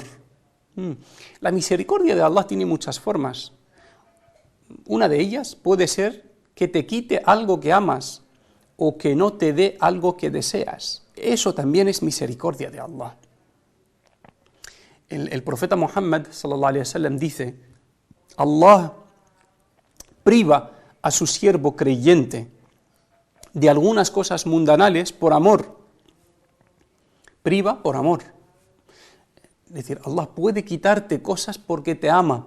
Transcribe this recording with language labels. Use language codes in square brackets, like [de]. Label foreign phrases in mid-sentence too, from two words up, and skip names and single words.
[es] La misericordia de Allah tiene muchas formas. Una de ellas puede ser que te quite algo que amas o que no te dé algo que deseas. Eso también es misericordia de Allah. El profeta Muhammad [ar] صلى الله عليه وسلم [es] dice: Allah priva a su siervo creyente de algunas cosas mundanales por amor. Priva por amor. Es decir, Allah puede quitarte cosas porque te ama.